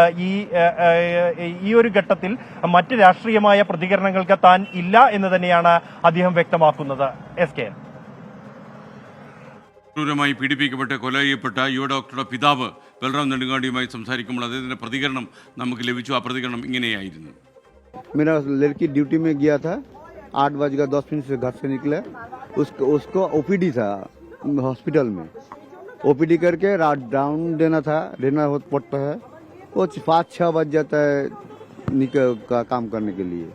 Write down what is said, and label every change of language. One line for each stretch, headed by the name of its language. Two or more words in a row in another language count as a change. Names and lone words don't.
Malayalam: ഈ ഒരു ഘട്ടത്തിൽ മറ്റ് രാഷ്ട്രീയമായ പ്രതികരണങ്ങൾക്ക് താൻ ഇല്ല എന്ന് തന്നെയാണ് അദ്ദേഹം വ്യക്തമാക്കുന്നത്. SKN ക്രൂരമായി പീഡിപ്പിക്കപ്പെട്ട് കൊല ചെയ്യപ്പെട്ട യുവ ഡോക്ടറുടെ പിതാവ് ബൽറാം നെടുങ്ങാടിയുമായി സംസാരിക്കുമ്പോൾ അദ്ദേഹത്തിന്റെ പ്രതികരണം നമുക്ക് ലഭിച്ചു. ആ പ്രതികരണം ഇങ്ങനെയായിരുന്നു.
Hindi: मेरा लड़की ड्यूटी में गया था, 8:10 से घर से निकले, उसको OPD था हॉस्पिटल में, OPD करके रात डाउन देना पड़ता है. वो 5-6 बज जाता है का काम करने के लिए.